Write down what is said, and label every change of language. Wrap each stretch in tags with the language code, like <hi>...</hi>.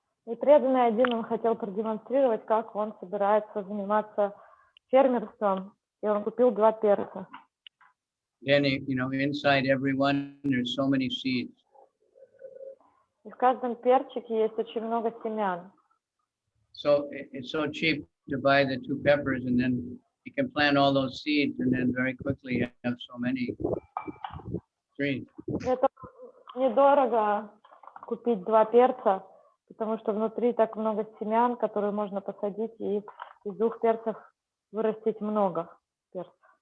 <ru>И преданный один, он хотел продемонстрировать, как он собирается заниматься фермерством, и он купил 2 перца.</ru> <en>Then, inside every one, there's so many seeds.</en> <ru>И в каждом перчике есть очень много семян.</ru> <en>So it's so cheap to buy the 2 peppers, and then you can plant all those seeds, and then very quickly have so many trees.</en> <ru>Это недорого купить 2 перца, потому что внутри так много семян, которые можно посадить, и из 2 перцев вырастить много перцев.</ru>